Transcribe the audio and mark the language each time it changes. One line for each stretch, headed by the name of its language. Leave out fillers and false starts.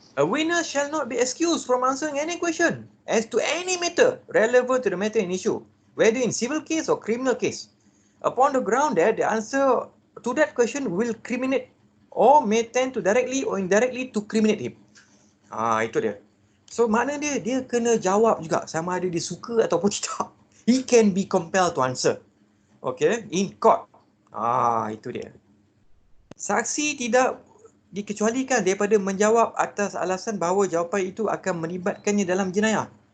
English: A witness shall not be excused from answering any question as to any matter relevant to the matter in issue, whether in civil case or criminal case, upon the ground that the answer to that question will criminate or may tend to directly or indirectly to criminate him.
Malay: Itu dia. So makna dia kena jawab juga sama ada dia suka ataupun tidak.
English: He can be compelled to answer. Okay, in court.
Malay: Itu dia. Saksi tidak dikecualikan daripada menjawab atas alasan bahawa jawapan itu akan melibatkannya dalam jenayah.